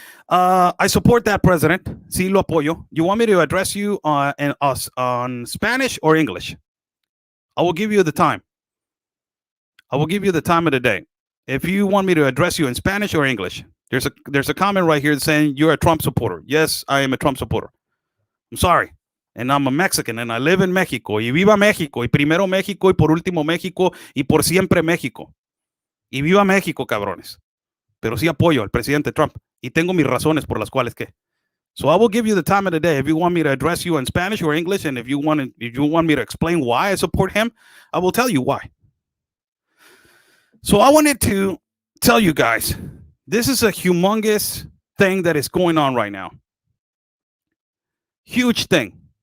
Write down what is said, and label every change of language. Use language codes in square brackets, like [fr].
[en] I support that president. [es] Sí, lo apoyo. [en] You want me to address you on Spanish or English? I will give you the time. I will give you the time of the day. If you want me to address you in Spanish or English, there's a comment right here saying you're a Trump supporter. Yes, I am a Trump supporter. I'm sorry. And I'm a Mexican and I live in Mexico. [es] Y viva México. Y primero México y por último México y por siempre México. Y viva México, cabrones. Pero sí apoyo al presidente Trump. Y tengo mis razones por las cuales que. [en] So I will give you the time of the day. If you want me to address you in Spanish or English, and if you want me to explain why I support him, I will tell you why. So I wanted to tell you guys, this is a humongous thing that is going on right now. Huge thing.